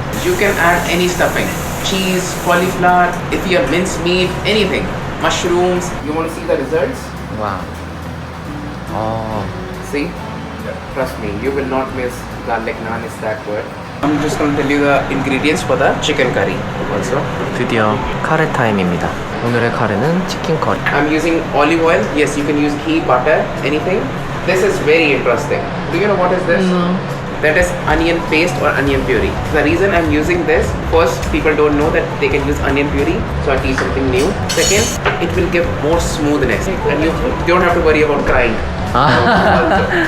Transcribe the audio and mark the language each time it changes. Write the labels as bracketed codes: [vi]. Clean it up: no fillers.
[en] You can add any stuffing. Cheese, cauliflower, if you have minced meat, anything. Mushrooms. You want to see the results? Wow. Oh. See? Trust me, you will not miss garlic naan, it's that good. I'm just going to tell you the ingredients for the chicken curry also. [ko] 드디어 카레 타임입니다. 오늘의 카레는 치킨 커리. [en] I'm using olive oil. Yes, you can use ghee, butter, anything. This is very interesting. Do you know what is this? That is onion paste or onion puree. The reason I'm using this, first, people don't know that they can use onion puree, so I teach something new. Second, it will give more smoothness and you don't have to worry about crying. Also.